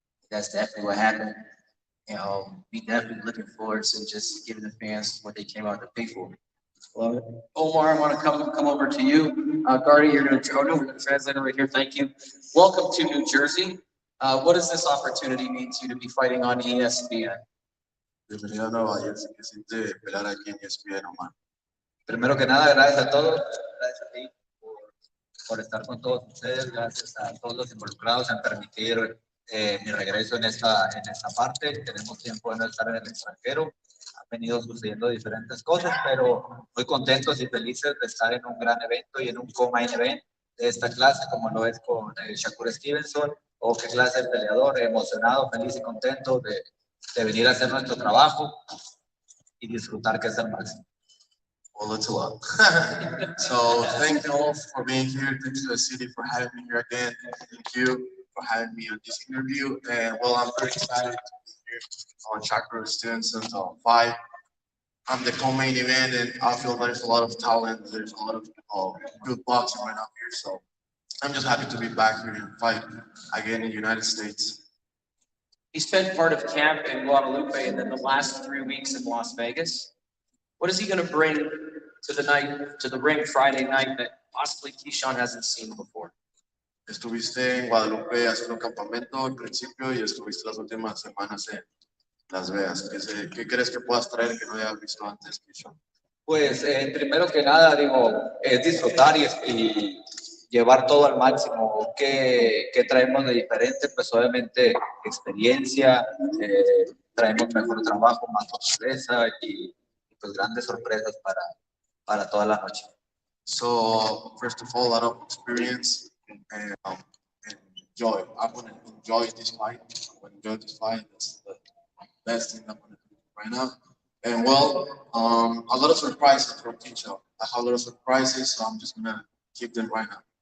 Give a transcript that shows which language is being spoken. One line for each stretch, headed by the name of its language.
English: That's definitely what happened. And we definitely looking forward to just giving the fans what they came out to pay for. Love it. Omar, I want to come over to you. Gardy, you're going to, we're going to translate it right here. Thank you. Welcome to New Jersey. What does this opportunity mean to you to be fighting on ESPN?
Spanish: Bienvenido a Nueva Jersey, que siente pelear aquí en ESPN, Omar. Primero que nada, gracias a todos, gracias a ti por estar con todos ustedes, gracias a todos los involucrados en permitir mi regreso en esta parte. Tenemos tiempo de no estar en el extranjero, han venido sucediendo diferentes cosas, pero muy contentos y felices de estar en un gran evento y en un co-main event de esta clase, como lo es con SHAKUR Stevenson, o qué clase de peleador, emocionado, feliz y contento de venir a hacer nuestro trabajo y disfrutar, que es el máximo.
English: Well, it's a lot. So thank you all for being here. Thanks to the city for having me here again. Thank you for having me on this interview. And well, I'm very excited to be here on SHAKUR Stevenson's fight. I'm the co-main event, and I feel there's a lot of talent. There's a lot of good boxing right now here. So I'm just happy to be back here and fight again in the United States. He spent part of camp in Guadalupe and then the last 3 weeks in Las Vegas. What is he going to bring to the ring Friday night that possibly Keyshawn hasn't seen before?
Spanish: Estuviste en Guadalupe haciendo campamento al principio y estuviste las últimas semanas en Las Vegas. ¿Qué crees que puedas traer que no hayas visto antes, Keyshawn? Pues primero que nada, digo, es disfrutar y llevar todo al máximo. ¿Qué traemos de diferente? Pues obviamente experiencia, traemos mejor trabajo, más fortaleza y pues grandes sorpresas para toda la noche.
English: So first of all, a lot of experience and joy. I'm gonna enjoy this fight. I'm gonna enjoy this fight. That's the best thing I'm gonna do right now. And well, a lot of surprises for Keyshawn. I have a lot of surprises, so I'm just gonna keep them right now.